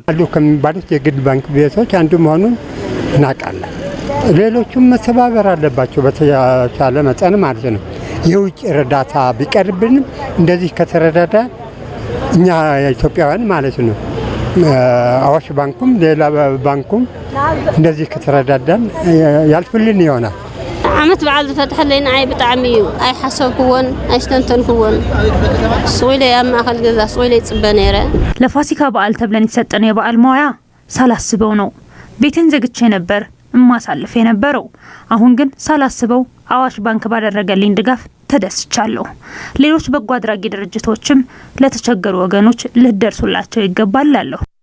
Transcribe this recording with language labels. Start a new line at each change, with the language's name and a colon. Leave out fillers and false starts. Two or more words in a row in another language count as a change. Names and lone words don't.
Amharic: አሉ ከሚባሉት የግል ባንክ ቤቶች አንዱ መሆኑን እናውቃለን። ሌሎቹም መተባበር አለባቸው በተቻለ መጠን ማለት ነው። የውጭ እርዳታ ቢቀርብንም እንደዚህ ከተረዳዳ እኛ ኢትዮጵያውያን ማለት ነው አዋሽ ባንኩም ሌላ ባንኩም እንደዚህ ከተረዳዳን ያልፍልን ይሆናል።
Tigrinya: ዓመት በዓል ዝፈትሐለይና አይ ብጣዕሚ አይ ሓሰብኩዎን አይስተንተንኩዎን ስዊለ ያማኸል ገዛ ስዊለ ይጽበ ነይረ
Amharic: ለፋሲካ በዓል ተብለን የተሰጠነው የበዓል መዋያ ሳላስበው ነው ቤትን ዘግቼ ነበር ማሳልፍ የነበረው። አሁን ግን ሳላስበው አዋሽ ባንክ ባደረገልኝ ድጋፍ ተደስቻለሁ። ሌሎች በጎ አድራጊ ድርጅቶችም ለተቸገሩ ወገኖች ልደርሱላቸው ይገባል እላለሁ።